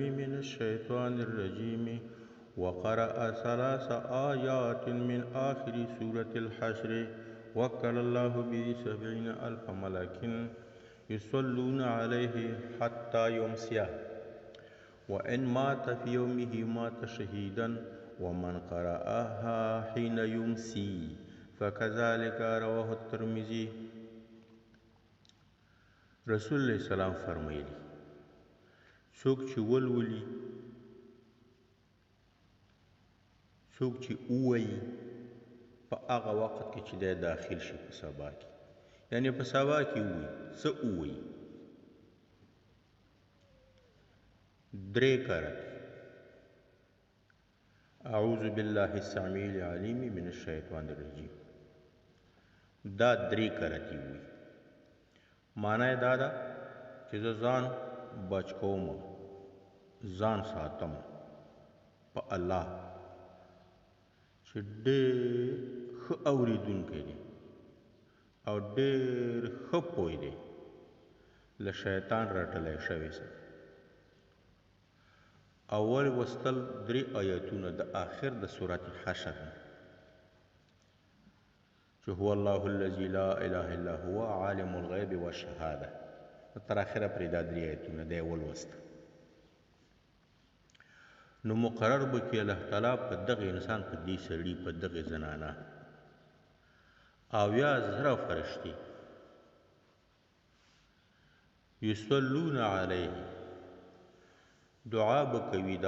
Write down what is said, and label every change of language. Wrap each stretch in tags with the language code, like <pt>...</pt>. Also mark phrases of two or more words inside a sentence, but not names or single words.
<ar>من الشيطان الرجيم وقرأ 3 آيات من آخر سورة الحشر وكل الله به 70,000 ملك يصلون عليه حتى يمسي وإن مات في يومه مات شهيدا ومن قرأها حين يمسي فكذلك رواه الترمذي.</ar> <ps>رسول الله سلام فرمایلی څوک چې ولولي څوک چې ووایي په هغه وخت کې چې دی داخل شي په سبا کې، یعنی په سبا کې ووایي څه ووایي 3 کرت</ps> <ar>اعوذ بالله السميع العليم من الشيطان الرجيم،</ar> <ps>دا 3 کرتی وي. معنی دا ده چې زه ځان بچ کوم، ځان ساتم په الله چې ډېر ښه اورېدونکی دی او ډېر ښه پوه دی له شیطان رټلی شوی څخه. اول وستل 3 آیاتونه د آخر د سورت حشر چې</ps> <ar>هو الله الذي لا اله الا هو عالم الغیب والشهاده</ar> <ps>تر اخره پرې دا 3 آیاتونه دی ولوست. نو مقرر به کې الله تعالی په دغه انسان په دې سړي په دغه زنانه اویا زره فرشتي</ps> <ar>یصلون علیه</ar> <ps>دعا به کوي دا</ps>